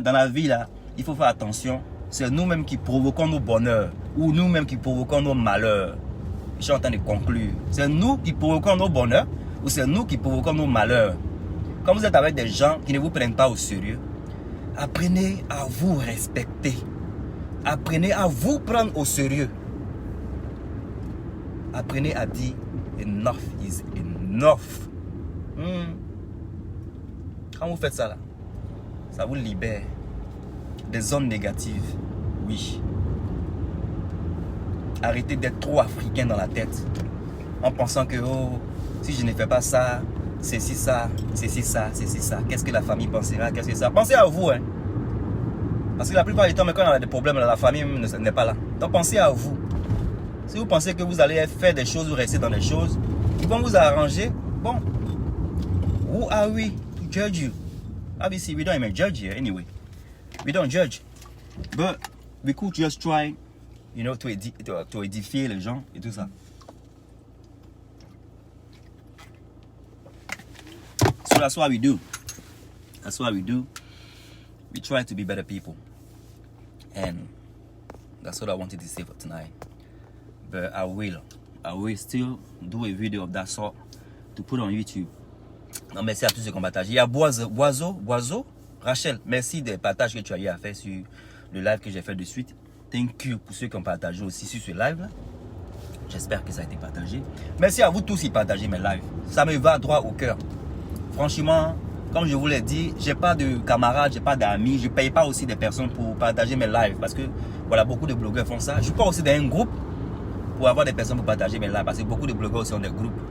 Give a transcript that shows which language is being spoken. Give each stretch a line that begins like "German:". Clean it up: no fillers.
French: Dans la vie là, il faut faire attention. C'est nous-mêmes qui provoquons nos bonheurs ou nous-mêmes qui provoquons nos malheurs. Je suis en train de conclure. C'est nous qui provoquons nos bonheurs ou c'est nous qui provoquons nos malheurs. Quand vous êtes avec des gens qui ne vous prennent pas au sérieux, apprenez à vous respecter. Apprenez à vous prendre au sérieux. Apprenez à dire
English: enough is enough.
French: Quand vous faites ça là, ça vous libère des zones négatives. Oui. Arrêtez d'être trop africain dans la tête en pensant que oh, si je ne fais pas ça, c'est si ça, c'est si ça, c'est si ça. Qu'est-ce que la famille pensera? Qu'est-ce que ça? Pensez à vous, hein. Parce que la plupart du temps, quand on a des problèmes, la famille n'est pas là. Donc pensez à vous. Si vous pensez que vous allez faire des choses ou rester dans des choses qui vont vous arranger, bon,
English: who are we to judge you? Obviously, we don't even judge here anyway. We don't judge. But we could just try, you know, to
French: édifier les gens et tout ça.
English: So that's what we do. That's what we do. We try to be better people. And that's what I wanted to say for tonight. But I will still do a video of that sort to put on YouTube.
French: Non, merci à tous ceux qui ont partagé. Il y a Boiseau, Rachel, merci des partages que tu as eu à faire sur le live que j'ai fait de suite.
English: Thank you
French: pour ceux qui ont partagé aussi sur ce live-là. J'espère que ça a été partagé. Merci à vous tous qui partagez mes lives. Ça me va droit au cœur. Franchement, comme je vous l'ai dit, j'ai pas de camarades, j'ai pas d'amis, je paye pas aussi des personnes pour partager mes lives parce que voilà, beaucoup de blogueurs font ça. Je suis pas aussi dans un groupe pour avoir des personnes pour partager mes lives parce que beaucoup de blogueurs aussi ont des groupes.